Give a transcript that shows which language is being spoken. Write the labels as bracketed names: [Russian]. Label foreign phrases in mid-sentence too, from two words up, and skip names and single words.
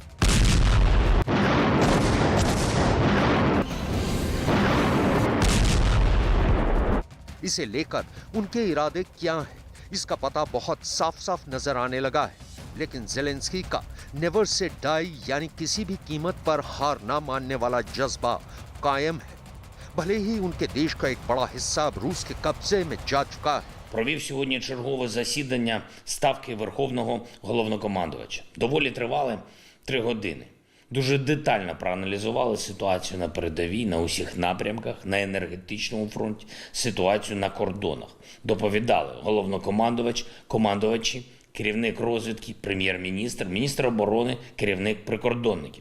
[Hindi] इसे लेकर उनके इरादे क्या हैं, इसका पता बहुत साफ साफ नजर आने लगा है। लेकिन ज़ेलेंस्की का [English] never say die [Hindi] यानी किसी भी कीमत पर हार ना मानने वाला जज्बा कायम है। भले ही उनके देश का एक बड़ा हिस्सा अब रूस के कब्जे में जा चुका है। [Ukrainian] Провів сьогодні чергове засідання Ставки Верховного Головнокомандувача. Доволі тривале 3 години. Дуже детально проаналізували ситуацію на передовій, на усіх напрямках, на енергетичному фронті, ситуацію на кордонах. Доповідали головнокомандувач, командувачі, керівник розвідки, прем'єр-міністр, міністр оборони, керівник прикордонників.